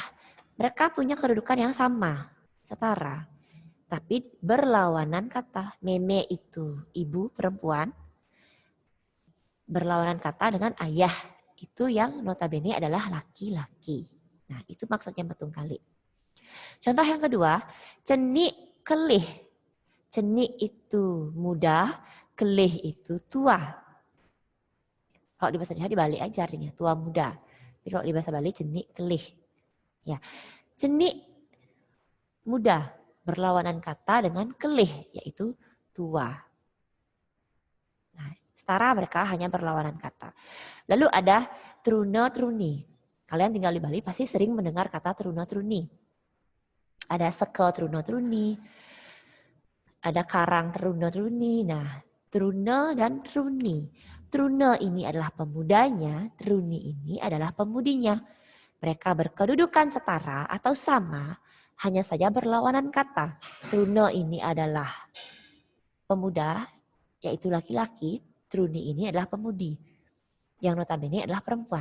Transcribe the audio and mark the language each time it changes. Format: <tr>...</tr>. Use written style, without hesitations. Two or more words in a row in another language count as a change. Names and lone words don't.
<id>Mereka punya kedudukan yang sama, setara. Tapi berlawanan kata. Meme itu ibu perempuan, berlawanan kata dengan ayah. Itu yang notabene adalah laki-laki. Nah itu maksudnya metungkali. Contoh yang kedua,</id> <ban>cenik kelih.</ban> <id>Cenik itu muda, kelih itu tua. Kalau di bahasa Jawa dibalik aja artinya, tua muda. Tapi kalau di bahasa Bali</id> <ban>cenik kelih.</ban> <id>Ya, cenik muda berlawanan kata dengan kelih, yaitu tua. Nah, setara mereka hanya berlawanan kata. Lalu ada</id> <ban>truna truni.</ban> <id>Kalian tinggal di Bali pasti sering mendengar kata</id> <ban>truna truni.</ban> <id>Ada</id> <ban>seke truna truni,</ban> <id>ada</id> <ban>karang truna truni.</ban> <id>Nah, truna dan truni. Truna ini adalah pemudanya, truni ini adalah pemudinya. Mereka berkedudukan setara atau sama, hanya saja berlawanan kata. Truna ini adalah pemuda, yaitu laki-laki. Truni ini adalah pemudi, yang notabene adalah perempuan.</id>